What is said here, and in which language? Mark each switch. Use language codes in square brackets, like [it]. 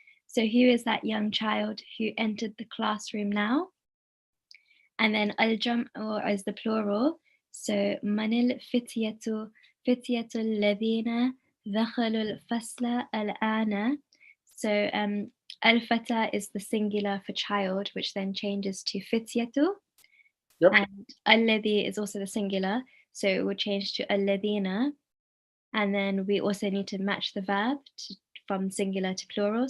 [en] So who is that young child who entered the classroom now? And then al-jam'u is the plural. [ar] So من الفتية الذين دخلوا الفصل الآن. [en] So al-fata is the singular for child, which then changes to fityatu. Yep. And alladhi is also the singular, so it would change to alladhina. And then we also need to match the verb from singular to plural.